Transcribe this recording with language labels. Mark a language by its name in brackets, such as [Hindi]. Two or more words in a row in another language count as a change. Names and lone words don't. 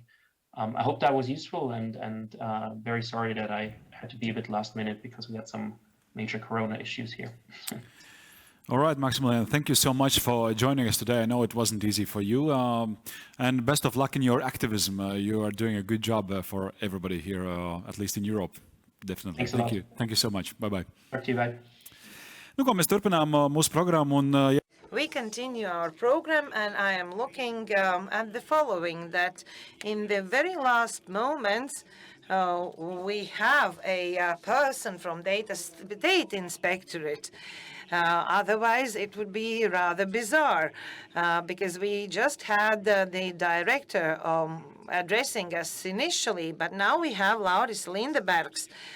[English] I hope that was useful, and very sorry that I had to be a bit last minute because we had some major Corona issues here. All right, Maximilian, thank you so much for joining us today. I know it wasn't easy for you, and best of luck in your activism. You are doing a good job for everybody here, at least in Europe. Definitely. Thanks a Thank lot. you. Thank you so much. Bye-bye. Talk to you, bye. [Latvian] Nu, ko mēs turpinām mūsu programmu un [English] We continue our program, and I am looking at the following, that in the very last moments, we have a person from Data Inspectorate. Otherwise, it would be rather bizarre, because we just had the director addressing us initially, but now we have Lauris Lindebergs.